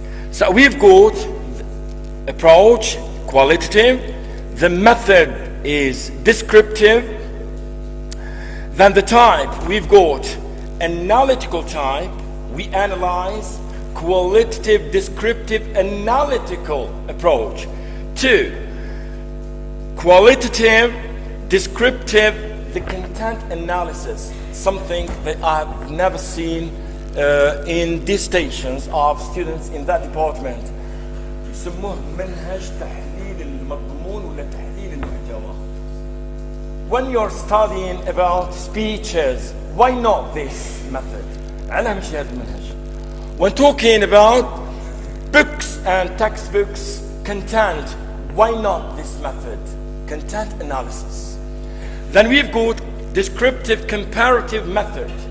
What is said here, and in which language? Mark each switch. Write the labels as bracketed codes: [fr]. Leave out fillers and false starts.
[en] So we've got approach, qualitative, the method is descriptive, then the type, we've got analytical type, we analyze, qualitative, descriptive, analytical approach. 2, qualitative, descriptive, the content analysis, something that I've never seen in these stations of students in that department. [ar] يسموه منهج تحليل المضمون ولا تحليل المحتوى. [en] When you're studying about speeches, why not this method? [ar] على مش هذا المنهج. [en] When talking about books and textbooks, content, why not this method? Content analysis. Then we've got descriptive comparative method.